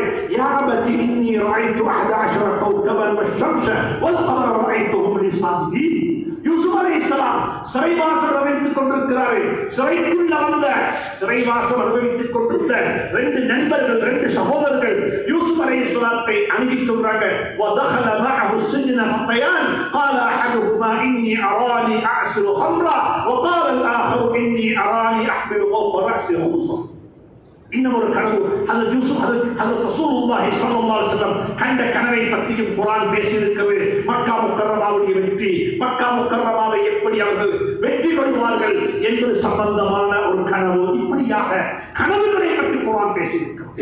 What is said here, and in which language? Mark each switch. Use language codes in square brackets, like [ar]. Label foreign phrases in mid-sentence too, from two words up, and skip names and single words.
[ar] يا أبت إني رأيت 11 كوكبا والشمس والقمر رأيتهم لي ساجدين. [ta] யூசுப் அலைஹிஸ்ஸலாம் சிறைவாசம் அனுபவித்துக் கொண்டிருக்கிறார்கள். சிறைக்குள்ள வந்த சிறைவாசம் அனுபவித்துக் கொண்டிருந்த 2 நண்பர்கள், 2 சகோதரர்கள் யூசுப் அலைஹிஸ்ஸலாத்தை அணுகி சொல்றாங்க. [ar] وَدَخَلَ مَعَهُ السِّجْنَ فَتَيَانِ قَالَ أَحَدُهُمَا إِنِّي أَرَانِي أَعْصِرُ خَمْرًا وَقَالَ الْآخَرُ إِنِّي أَرَانِي أَحْمِلُ فَوْقَ رَأْسِي خُبْزًا. [ta] இன்னும் ஒரு கனவு. ஹஜ்ரத் யூசுப் ஹஜ்ரத் ரசூலுல்லாஹி [ar] صلى الله عليه وسلم [ta] கண்ட கனவை பற்றியும் குர்ஆன் பேசி இருக்கிறது. மக்கா முக்கர்ரமாவுடைய வெற்றி, மக்கா முக்கர்ரமாவை எப்படி அவர்கள் வெற்றி கொள்வார்கள் என்பது சம்பந்தமான ஒரு கனவு. இப்படியாக கனவுகளை பற்றி குர்ஆன் பேசி இருக்கிறது.